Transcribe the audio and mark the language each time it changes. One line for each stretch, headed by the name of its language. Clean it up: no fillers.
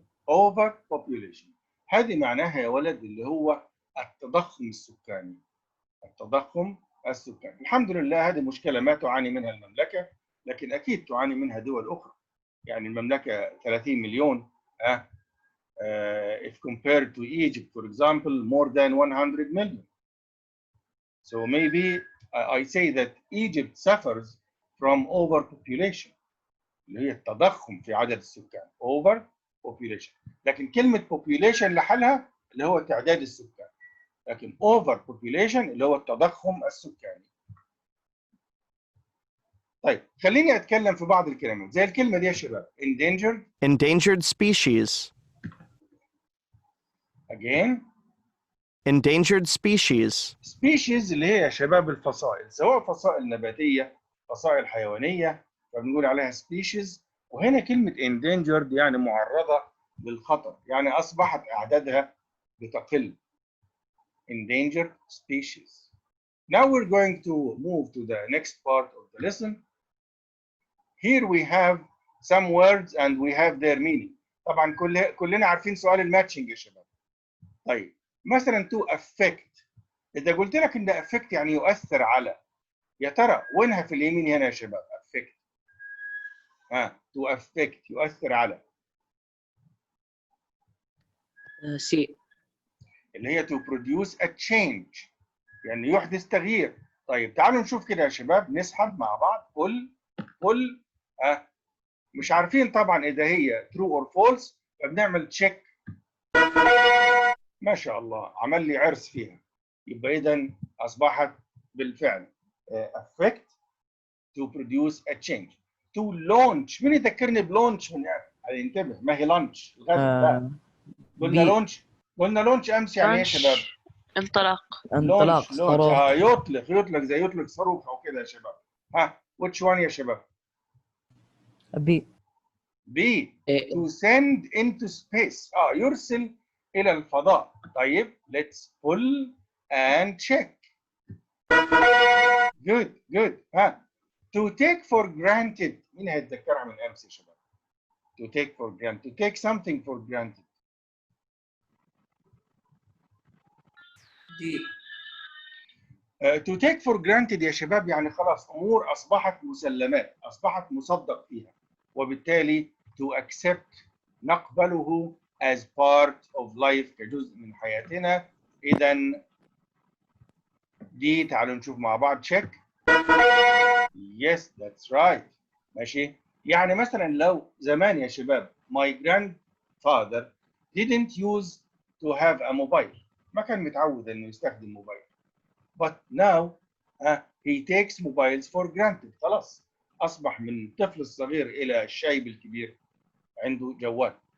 Arabic: overpopulation هذه معناها يا ولد اللي هو التضخم السكاني. التضخم السكاني. الحمد لله هذه مشكلة ما تعاني منها المملكة، لكن أكيد تعاني منها دول أخرى. يعني المملكة 30 مليون
English: if compared to Egypt for example more than 100 million. So maybe I say that Egypt suffers from overpopulation
Arabic: اللي هي التضخم في عدد السكان.
English: overpopulation.
Arabic: لكن كلمة population لحالها اللي هو تعداد السكان، لكن overpopulation اللي هو التضخم السكاني. طيب خليني أتكلم في بعض الكلمات زي الكلمة دي يا شباب.
English: endangered species. again endangered species.
Arabic: اللي هي يا شباب الفصائل، سواء فصائل نباتية فصائل حيوانية فبنقول عليها species. وهنا كلمة endangered يعني معرضة للخطر، يعني أصبحت أعدادها بتقل.
English: endangered species. Now we're going to move to the next part of the lesson. Here we have some words and we have their meaning.
Arabic: طبعا كلنا عارفين سؤال الماتشنج يا شباب. طيب مثلا to affect، إذا قلت لك إن affect يعني يؤثر على، يا ترى وينها في اليمين هنا يا شباب؟ affect. to affect يؤثر على. سي. اللي هي to produce a change يعني يحدث تغيير. طيب تعالوا نشوف كده يا شباب، نسحب مع بعض. pull مش عارفين طبعا إذا هي
English: true or false،
Arabic: فبنعمل check. ما شاء الله عمل لي عرس فيها، يبقى إذا أصبحت بالفعل affect to produce a change. to launch، مين يذكرني بلونش؟ من انتبه ما هي لانش الغد. لا قلنا لونش، قلنا لونش امس يعني ايه يا شباب؟ انطلاق. لونش يطلق زي يطلق صاروخ او كده يا شباب.
English: which one
Arabic: يا شباب؟
English: B. to send into space.
Arabic: يرسل الى الفضاء. طيب
English: let's pull and check. good. to take for granted،
Arabic: مين هيتذكرها من امس يا شباب؟
English: to take for granted، to take something for granted.
Arabic: to take for granted يا شباب يعني خلاص امور اصبحت مسلمات، اصبحت مصدق فيها، وبالتالي to accept نقبله
English: as part of life
Arabic: كجزء من حياتنا. اذا دي تعالوا نشوف مع بعض check.
English: Yes, that's right.
Arabic: ماشي. يعني مثلا لو زمان يا شباب
English: my grandfather didn't use to have a mobile.
Arabic: ما كان متعود انه يستخدم موبايل.
English: But now he takes mobiles for granted.
Arabic: خلاص اصبح من الطفل الصغير الى الشايب الكبير عنده جوال.